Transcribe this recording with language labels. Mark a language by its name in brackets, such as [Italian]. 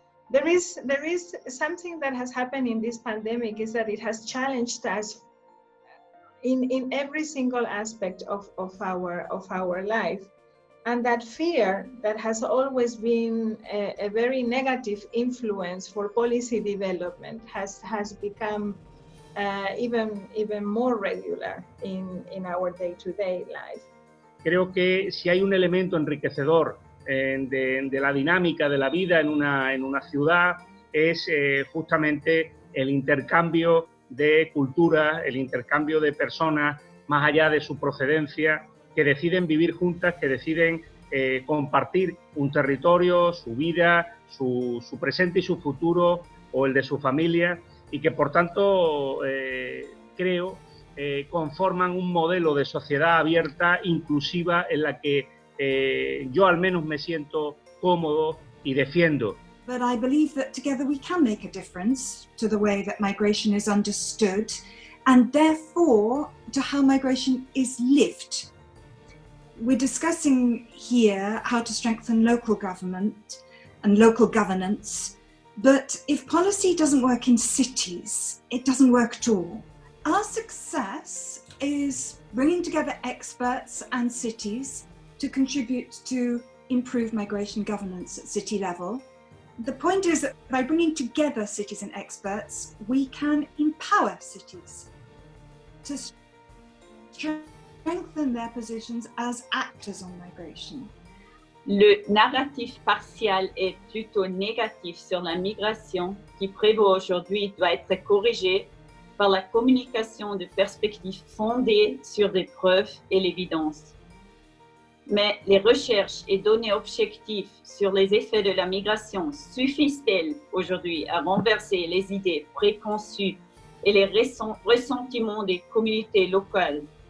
[English] There is something that has happened in this pandemic, is that it has challenged us in every single aspect of our life. And that fear that has always been a very negative influence for policy development has become even more regular in our day-to-day life. [Spanish] Creo que si hay un elemento enriquecedor de la dinámica de la vida en una ciudad es justamente el intercambio de culturas, el intercambio de personas más allá de su procedencia, que deciden vivir juntas, que deciden compartir un territorio, su vida, su presente y su futuro, o el de su familia, y que por tanto creo conforman un modelo de sociedad abierta, inclusiva, en la que yo al menos me siento cómodo y defiendo. [English] But I believe that together we can make a difference to the way that migration is understood, and therefore to how migration is lived. We're discussing here how to strengthen local government and local governance, but if policy doesn't work in cities, it doesn't work at all. Our success is bringing together experts and cities to contribute to improved migration governance at city level. The point is that by bringing together cities and experts, we can empower cities to strengthen their positions as actors on migration. [French] Le narratif partial est plutôt négatif sur la migration qui prévaut aujourd'hui doit être corrigé par la communication de perspectives fondées sur des preuves et l'évidence. Mais les recherches et données objectives sur les effets de la migration suffisent-elles aujourd'hui à renverser les idées préconçues et les ressentiments des communautés locales?